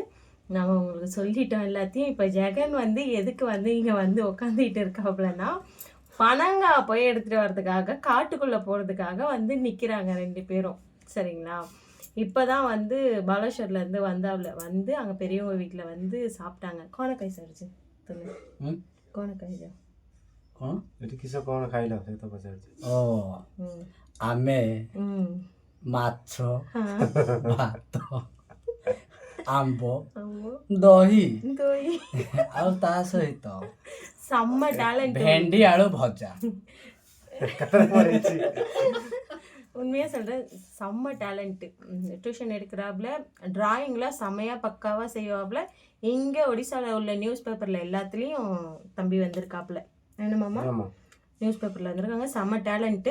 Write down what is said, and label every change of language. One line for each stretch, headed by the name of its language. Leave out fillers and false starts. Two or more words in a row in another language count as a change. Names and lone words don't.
Tamil: நம்ம உங்களுக்கு சொல்லிட்டோம் எல்லாத்தையும். இப்போ ஜெகன் வந்து எதுக்கு வந்து இங்கே வந்து உட்காந்துக்கிட்டு இருக்காப்புலன்னா, பனங்காய் போய் எடுத்துகிட்டு வர்றதுக்காக காட்டுக்குள்ளே போகிறதுக்காக வந்து நிற்கிறாங்க 2 பேரும். சரிங்களா? இப்போ தான் வந்து பாலேஸ்வர்லேருந்து வந்தாவில் வந்து அங்கே பெரியவங்க வீட்டில் வந்து சாப்பிட்டாங்க. கோணக்காய் சாரிச்சு சொல்லு. கோணக்காய் தான்.
Odia: କ'ଣ ଏଠି କିସ କ'ଣ ଖାଇଲ ସେ ତ ପଚାରୁଛି। ଓ ଆମେ ମାଛ ଭାତ ଆମ୍ବ ଦହି ଆଉ ତା ସହିତ
Tamil: செம்ம டேலண்ட்.
Odia: ଭେଣ୍ଡି ଆଳୁ ଭଜା।
Tamil: உண்மையாக சொல்கிறேன், செம்ம டேலண்ட்டு. டியூஷன் எடுக்கிறாப்புல, ட்ராயிங்லாம் செம்மையாக பக்காவாக செய்வாப்புல. இங்கே ஒடிசாவில் உள்ள
English: news paperil
Tamil: எல்லாத்துலேயும் தம்பி வந்திருக்காப்புல. என்னமாம்மா?
English: news paperil
Tamil: வந்திருக்காங்க. செம்ம டேலண்ட்டு.